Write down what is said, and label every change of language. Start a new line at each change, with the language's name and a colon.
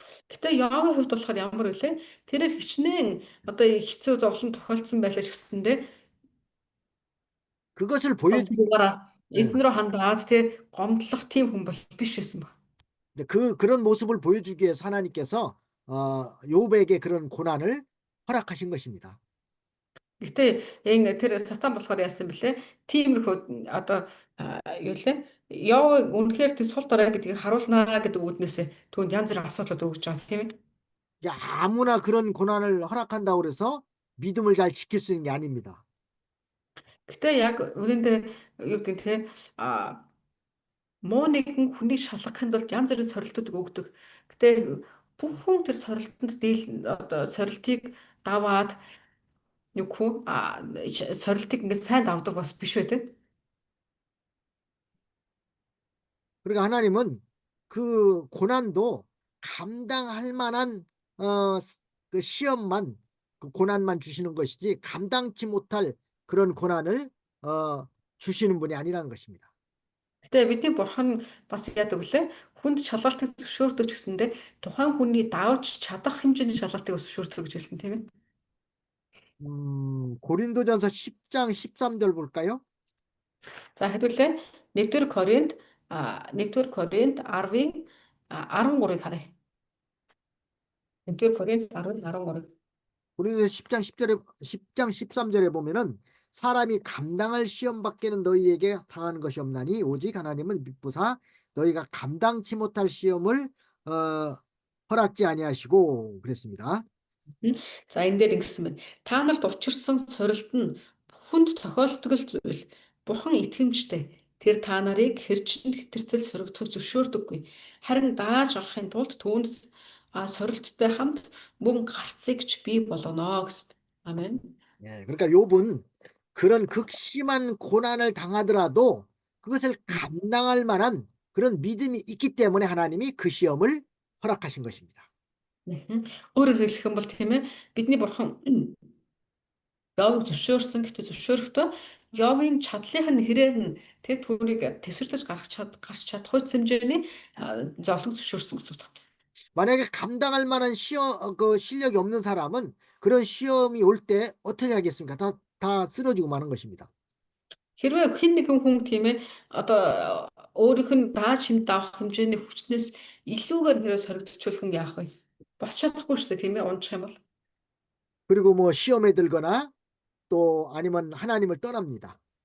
Mongolian: Гэтэ Явын хувьд болохоор ямар вэ? Тэрээр хичнээн одоо хэцүү зовлон тохиолдсон байлаа ч гэсэндээ
Korean: 그것을 보여주기,
Mongolian: зовлонгаараа
Korean: 예.
Mongolian: эзэн рүү хандаад те гомдлох тийм хүн бол биш байсан ба.
Korean: 그런 모습을 보여주기 위해서 하나님께서 욥에게 그런 고난을 허락하신 것입니다.
Mongolian: Гэтэ энэ тэр сатан болохоор яасан бэлээ? Тиймэрхүү одоо юу лээ? Яв үнэхээр тэр сул дорой гэдгийг харуулнаа гэдэг үгнээсээ түүнд янз бүрийн асуудлууд өгч байгаа тийм ээ.
Korean: 아무나 그런 고난을 허락한다고 그래서 믿음을 잘 지킬 수 있는 게 아닙니다.
Mongolian: Гэтэ яг үнэндээ юу гэх те а муу нэгэн хүнийг шалгахын тулд янз бүрийн сорилтууд өгдөг. Гэтэ бүх хүн тэр сорилтонд одоо сорилтыг даваад юу гэх үү сорилтыг ингээд сайн давдаг бас биш байдаг.
Korean: 그러니까 하나님은 그 고난도 감당할 만한 그 시험만 그 고난만 주시는 것이지 감당치 못할 그런 고난을 주시는 분이 아니라는 것입니다.
Mongolian: Гэтэ бидний бурхан нь бас яадаг вүлээ? Хүнд шалгалтыг зөвшөөрдөг ч гэсэндээ тухайн хүний давж чадах хэмжээний шалгалтыг зөвшөөрдөг гэж хэлсэн тийм ээ.
Korean: 고린도전서 10장 13절 볼까요?
Mongolian: За хэдүүлээ 1-р Коринт 1-р Коринт 10-ын 13-ыг харъя. 1-р Коринт 10-ын 13.
Korean: 고린도서 10장 10절에 10장 13절에 보면은 사람이 감당할 시험 밖에는 너희에게 당하는 것이 없나니 오직 하나님은 미쁘사 너희가 감당치 못할 시험을 허락지 아니하시고 그랬습니다.
Mongolian: За энэ дээр ингэсэн байна. Та нарт учирсан сорилт нь хүнд тохиолддог л зүйл. Бурхан итгэмжтэй. Тэр та нарыг хэрчэн хэтэртэл сорогдохыг зөвшөөрдөггүй. Харин дааж орохын тулд түүнд сорилттой хамт мөн гарцыг ч бий болгоно гэсэн. Амен.
Korean: 예, 그러니까 욥은 그런 극심한 고난을 당하더라도 그것을 감당할 만한 그런 믿음이 있기 때문에 하나님이 그 시험을 허락하신 것입니다.
Mongolian: Өөрөөр хэлэх юм бол тийм ээ бидний бурхан Йовыг зөвшөөрсөн гэхдээ зөвшөөрөхдөө Йовын чадлынх нь хэрээр нь тэр түүнийг тесвэрлэж гарч чадах хэмжээний зовлон зөвшөөрсөн гэсэн үг.
Korean: 만약에 감당할 만한 그 실력이 없는 사람은 그런 시험이 올 때 어떻게 하겠습니까? 다 쓰러지고 마는 것입니다.
Mongolian: Хэрвээ хэн нэгэн хүн тийм ээ одоо өөрийнх нь дааж хэмт авах хэмжээний хүчнээс илүүгээр хэрэг соригдчихвол хүн яах вэ? Босч чадахгүй шүү дээ тийм ээ унчих юм бол.
Korean: 그리고 뭐 시험에 들거나 또 아니면 하나님을 떠납니다.